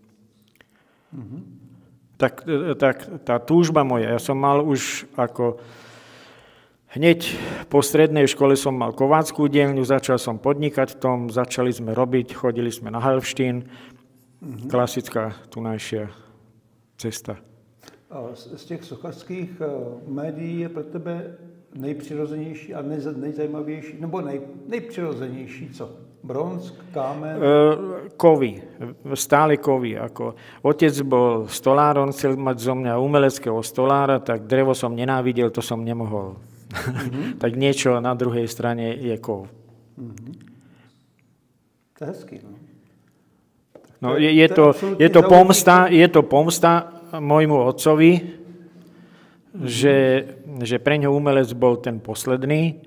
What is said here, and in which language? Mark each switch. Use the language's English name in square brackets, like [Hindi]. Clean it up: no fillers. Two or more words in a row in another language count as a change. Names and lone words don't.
[Slovak] Tak tá túžba moja, ja som mal už ako hneď po strednej škole som mal kováckú dielňu, začal som podnikať v tom, začali sme robiť, chodili sme na Helfštín, klasická tunajšia cesta. [Czech] A z těch sochařských médií je pro tebe nejpřirozenější a nejzajímavější, nebo nejpřirozenější co? Bronz, kámen? [Slovak] Kovy, stále kovy. Ako otec bol stolár, on chcel mať zo mňa umeleckého stolára, tak drevo som nenávidel, to som nemohol. Tak niečo na druhej strane je kov. [Czech] To je hezký, no. [Slovak] No, je to pomsta môjmu otcovi, že pre ňo umelec bol ten posledný.